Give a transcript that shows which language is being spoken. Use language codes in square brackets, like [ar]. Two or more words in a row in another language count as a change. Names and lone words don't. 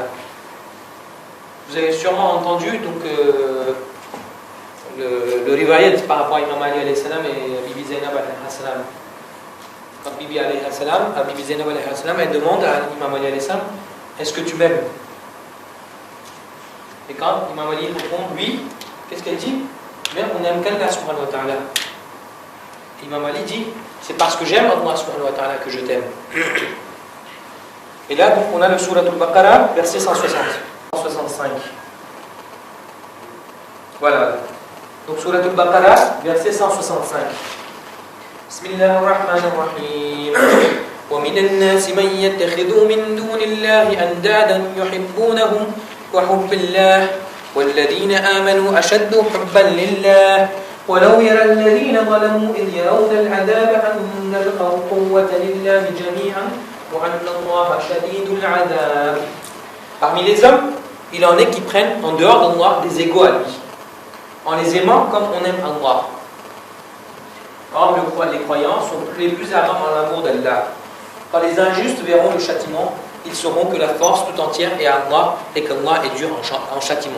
[fr] Vous avez sûrement entendu donc, le riwayat par rapport à Imam Ali [ar] عليه السلام [fr] et Bibi Zainab [ar] عليه السلام. [fr] Quand Bibi [ar] عليه السلام, [fr] Bibi Zainab [ar] عليه السلام, [fr] elle demande à Imam Ali [ar] عليه السلام, [fr] est-ce que tu m'aimes? Et quand Imam Ali répond oui, qu'est-ce qu'elle dit? Mais on aime qu'Allah [ar] سبحانه وتعالى. [fr] Imam Ali dit, c'est parce que j'aime Allah [ar] سبحانه وتعالى [fr] que je t'aime. Et là, donc, on a le Surah Al-Baqarah, verset 165. Voilà. Donc, Surah Al-Baqarah, verset 165. [ar] بسم الله الرحمن الرحيم. وَمِنَ النَّاسِ مَنْ يَتَّخِذُ مِنْ دُونِ اللَّهِ أَنْدَادًا يُحِبُّونَهُمْ كَحُبِّ اللَّهِ وَالَّذِينَ آمَنُوا أَشَدُّ حُبًّا لِلَّهِ وَلَوْ يَرَى الَّذِينَ ظَلَمُوا إِذْ يَرَوْنَ الْعَذَابَ أَنَّ الْقُوَّةَ لِلَّهِ جَمِيعًا. [fr] Parmi les hommes, il en est qui prennent en dehors d'Allah des égaux à lui, en les aimant comme on aime Allah. Or, les croyants sont les plus ardents en l'amour d'Allah. quand les injustes verront le châtiment, ils sauront que la force tout entière est à Allah et qu'Allah est dur en châtiment.